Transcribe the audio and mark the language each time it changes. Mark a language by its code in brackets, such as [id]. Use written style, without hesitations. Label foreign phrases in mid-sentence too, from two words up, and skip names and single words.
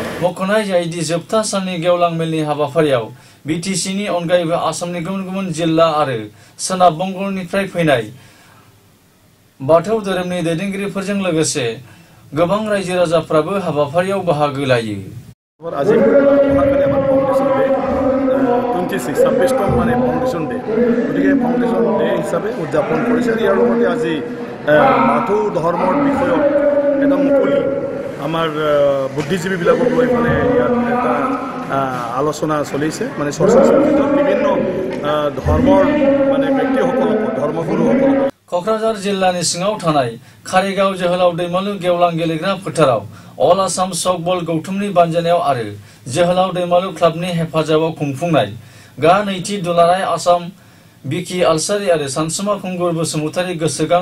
[brx] मख'नाय जायोदि जोबथा साननि गेवलां मेलनि हाबाफारियाव बिटिसिनि अनगायैबो आसामनि गुबुन गुबुन जिल्ला आरो सोनाब बंगनिफ्राय फैनाय बाथौ धोरोमनि दैदेनगिरिफोरजों लोगोसे गोबां रायजो राजाफ्राबो हाबाफारियाव बाहागो लायो [as] আজি মহাকালী আমার [en] foundation day [as] 26 মানে [en] foundation day [as] গতিকে [en] foundation day [as] হিসাবে উদযাপন কৰিছে ইয়াৰ লগতে আজি বাথৌ ধৰ্মৰ বিষয়ত এটা মুকলি আমাৰ বুদ্ধিজীৱীবিলাকক লৈ মানে ইয়াত এটা আলোচনা চলিছে মানে চৰ্চা চলিছে বিভিন্ন ধৰ্মৰ মানে ব্যক্তিসকলক ধৰ্মগুৰুসকলক [brx] क'क्राझार जिल्लानि सिङाव थानाय कारिगाव जोहोलाव दैमालु गेवलां गेलेग्रा फोथाराव अल आसाम सकबल गौथुमनि बानजायनायाव आरो जोहोलाव दैमालु क्लाबनि हेफाजाबाव खुंफुंनाय गा नैथि दुलाराय आसाम बिकि आलसारि आरो सानसुमा खुंगुर बसुमतारी गोसोखां